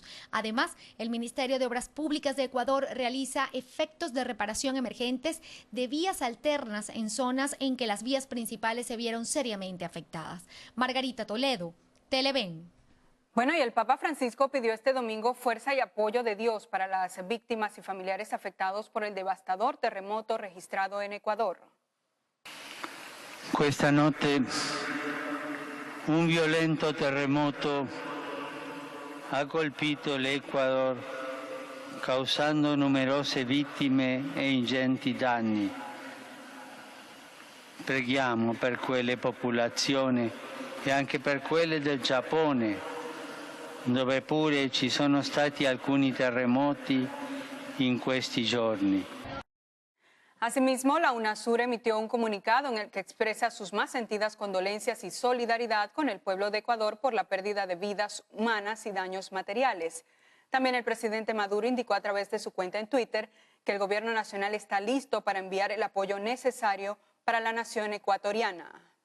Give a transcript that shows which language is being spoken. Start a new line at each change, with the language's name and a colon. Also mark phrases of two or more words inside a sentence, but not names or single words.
Spanish: Además, el Ministerio de Obras Públicas de Ecuador realiza efectos de reparación emergentes de vías alternas en zonas en que las vías principales se vieron seriamente afectadas. Margarita Toledo, Televen. Bueno, y el Papa Francisco pidió este domingo fuerza y apoyo de Dios para las víctimas y familiares afectados por el devastador terremoto registrado en Ecuador.
Italian: Questa notte un violento terremoto ha colpito l'Ecuador, causando numerose vittime e ingenti danni. Preghiamo per quelle popolazioni e anche per quelle del Giappone, dove pure ci sono stati alcuni terremoti in questi giorni.
Spanish: Asimismo, la UNASUR emitió un comunicado en el que expresa sus más sentidas condolencias y solidaridad con el pueblo de Ecuador por la pérdida de vidas humanas y daños materiales. También el presidente Maduro indicó a través de su cuenta en Twitter que el gobierno nacional está listo para enviar el apoyo necesario para la nación ecuatoriana.